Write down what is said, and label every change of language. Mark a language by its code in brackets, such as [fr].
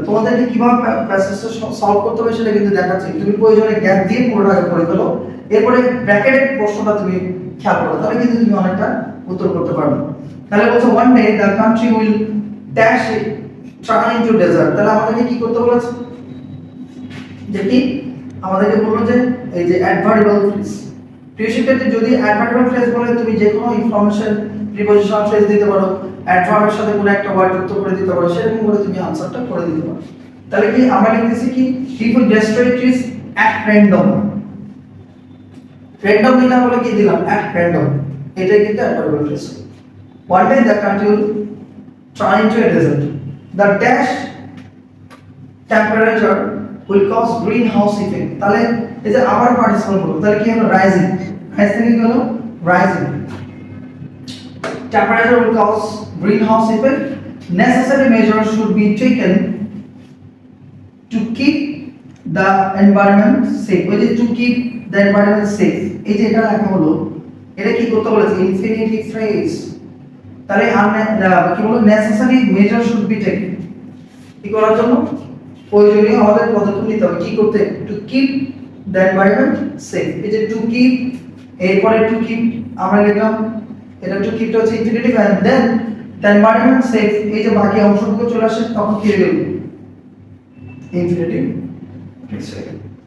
[bn] তোমাদেরকে কিভাবে প্যাসেজটা সলভ করতে হবে সেটা কিন্তু দেখাচ্ছি। তুমি প্রয়োজনে গ্যাপ দিয়ে পুরোটা আগে পড়ে ফেলো, এরপরে ব্র্যাকেটেড প্রশ্নটা তুমি খেয়াল করো, তাহলে কিন্তু তুমি অনেকটা উত্তর করতে পারবে। তাহলে বলছো [en] one day the country will dash it turn into desert। [bn] তাহলে আমাদেরকে কি করতে বলেছে? যে কি আমাদেরকে বললো যে এই যে অ্যাডভার্বিয়াল ফ্রেজ। প্রিয় শিক্ষার্থী, যদি অ্যাডভার্বিয়াল ফ্রেজ বলে তুমি যে কোনো ইনফরমেশন প্রিপজিশনাল ফ্রেজ দিতে পারো, অ্যাডভার্বের সাথে কোনো একটা ওয়ার্ড যুক্ত করে দিতে পারো, সেরকম করে তুমি আনসারটা করে দিতে পারো। তাহলে কি আমরা লিখতেছি কি? [en] people destroy trees at random। [bn] random দিলাম বলে কি দিলাম? [en] at random। [bn] এটাই কিন্তু adverbial phrase. [en] one day the country will turn into a desert. the dash temperature will cause greenhouse effect। [bn] তাহলে এই যে আবার পার্টিসিপল হলো, তাহলে কি হলো? রাইজিং, রাইজ থেকে কি হলো? Rising. [en] temperature will cause greenhouse effect. necessary measures should be taken to keep the environment safe। [bn] ওই যে [en] to keep the environment safe, [bn] এই যে এটা লেখা হলো, এটা কি করতে বলেছে? Infinitive phrase. তাহলে কি বলো? [en] necessary measures should be taken, [bn] কি করার জন্য? প্রয়োজনীয় আমাদের পদক্ষেপ নিতে হবে। কি করতে? [en] To keep the environment safe. [bn] এই যে টু কিপ, এরপরে টু কিপ আমরা লিখলাম, এটা টু কিপটা হচ্ছে infinitive, and then the environment safe. এই যে বাকি অংশটুকু চলে আসে তখন কি হয়ে গেল? Infinitive next second.